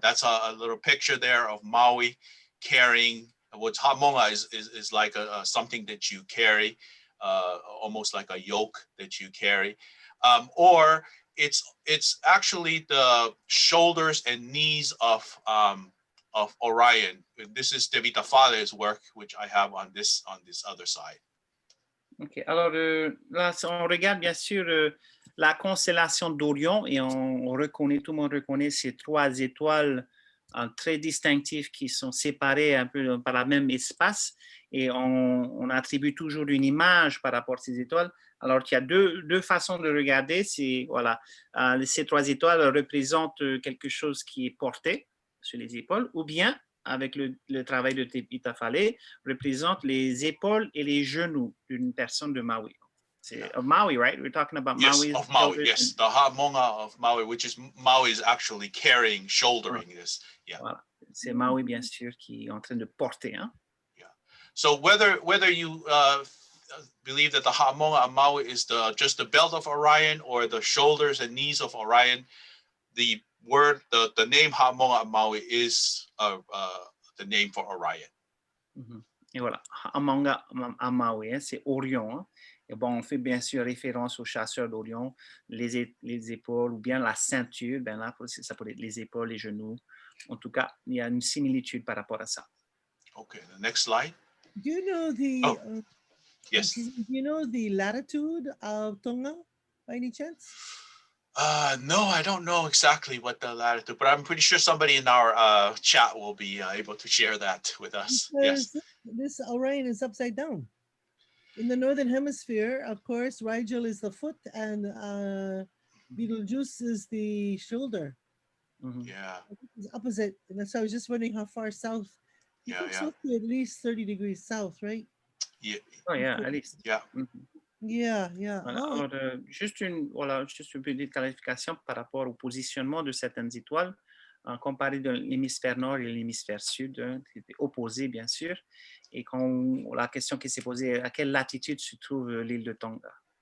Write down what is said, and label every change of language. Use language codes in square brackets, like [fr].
[en] That's a little picture there of Maui carrying, what Hamongoʻa is like something that you carry, almost like a yoke that you carry, or it's actually the shoulders and knees of Orion. This is Tevita Father's work, which I have on this other side. [fr] Ok, alors là, on regarde bien sûr la constellation d'Orion et tout le monde reconnaît ces trois étoiles très distinctives qui sont séparées un peu par le même espace et on attribue toujours une image par rapport à ces étoiles. Alors qu'il y a deux façons de regarder. Voilà, ces trois étoiles représentent quelque chose qui est porté sur les épaules ou bien avec le travail de Tevita représente les épaules et les genoux d'une personne de Maui. C'est [en] of Maui, right? We're talking about Maui. Yes, of Maui, yes. The Hamongoʻa of Maui, which is Maui is actually carrying, shouldering this. Yeah. [fr] Voilà. C'est Maui, bien sûr, qui est en train de porter. Hein? [en] Yeah. So whether you believe that the Hamongoʻa Maui is just the belt of Orion or the shoulders and knees of Orion, the name Hamongoʻa Maui is the name for Orion. [fr] Et voilà, Hamongoʻa Maui, hein, c'est Orion. Hein. Et bon, on fait bien sûr référence au chasseur d'Orion, les épaules ou bien la ceinture. Ben là, ça peut être les épaules, les genoux. En tout cas, il y a une similitude par rapport à ça. [en] Okay, the next slide. Do you know the yes. Do you know the latitude of Tonga by any chance? No, I don't know exactly what the latitude, but I'm pretty sure somebody in our chat will be able to share that with us. Because yes. This Orion is upside down. In the northern hemisphere, of course, Rigel is the foot and Betelgeuse is the shoulder. Yeah. It's opposite. And so I was just wondering how far south. Supposed to be at least 30 degrees south, right? Yeah. Oh, yeah, at least. Yeah. Yeah. [fr] Voilà. Alors, juste une petite clarification par rapport au positionnement de certaines étoiles, comparé de l'hémisphère nord et l'hémisphère sud, qui étaient opposés, bien sûr. Et la question qui s'est posée, à quelle latitude se trouve l'île de Tonga?